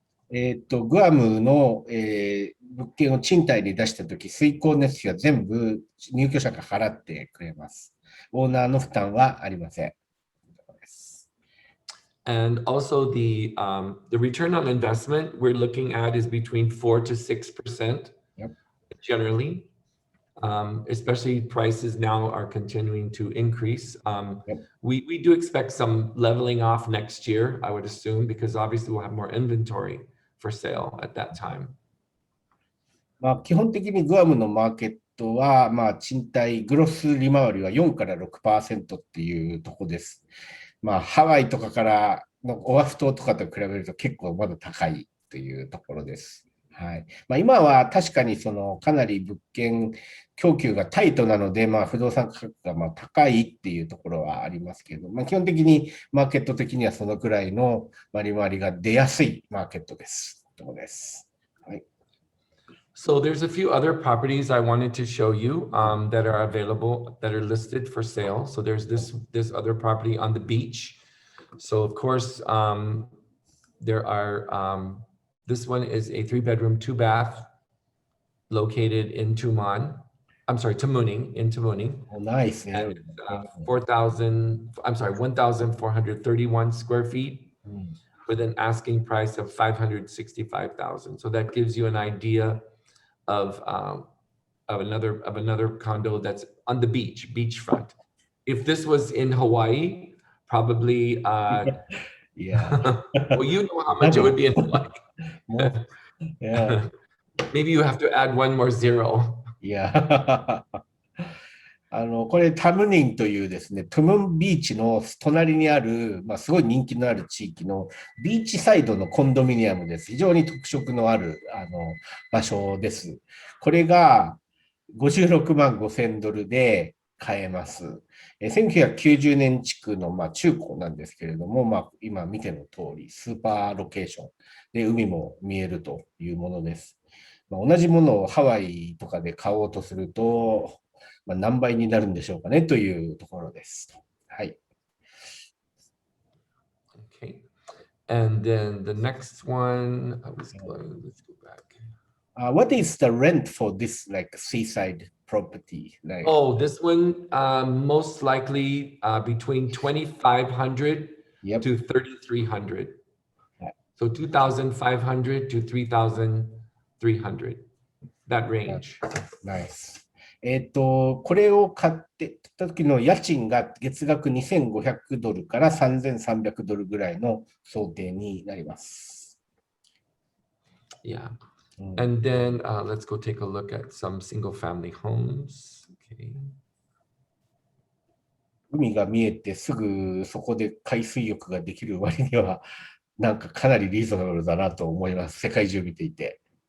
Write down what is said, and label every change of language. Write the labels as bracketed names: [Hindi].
[Japanese] グアムの、物件を賃貸に出したとき、水光熱費は全部入居者が払ってくれます。オーナーの負担はありません。 [English] And also the return on investment we're looking at is between 4 to 6%. Yep. Generally, especially prices now are continuing to increase. Yep. We do expect some leveling off next year, I would assume, because obviously we'll have more inventory for sale at that time. [Japanese] 基本的にグアムのマーケットは、賃貸グロス利回りは4から 6% っていうところです。ハワイとかからのオアフ島とかと比べると結構まだ高いというところです。はい。今は確かにかなり物件供給がタイトなので、不動産価格が高いっていうところはありますけど、基本的にマーケット的にはそのくらいの利回りが出やすいマーケットです。ところです。はい。 [English] So there's a few other properties I wanted to show you that are available, that are listed for sale. So there's this other property on the beach. So of course, there are, this one is a 3-bedroom, 2-bath located in Tamuning, in Tamuning. Oh, nice. Yeah. And it's 1,431 square feet with an asking price of 565,000. So that gives you an idea of another condo that's on the beachfront. If this was in Hawaii, probably yeah. well, you know how much it would be in Hawaii. Yeah. Maybe you have to add one more zero. Yeah. [Japanese] これタムニンというですね、トゥムンビーチの隣にある、すごい人気のある地域のビーチサイドのコンドミニアムです。非常に特色のある場所です。これが56万5,000ドルで買えます。 1990年築の中古なんですけれども、今見ての通りスーパーロケーションで海も見えるというものです。同じものをハワイとかで買おうとすると、何倍になるんでしょうかねというところです。はい。 [English] Okay. And then the next one, let's go back. What is the rent for this seaside property? Oh, this one most likely between 2,500 to 3,300. So 2,500 to 3,300. That range. Nice. [Japanese] これを買ってた時の家賃が月額2,500ドルから3,300ドルぐらいの想定になります。 [English] Yeah. And then let's go take a look at some single family homes. Okay. [Japanese] 海が見えてすぐそこで海水浴ができる割にはかなりリーズナブルだなと思います。世界中見ていて。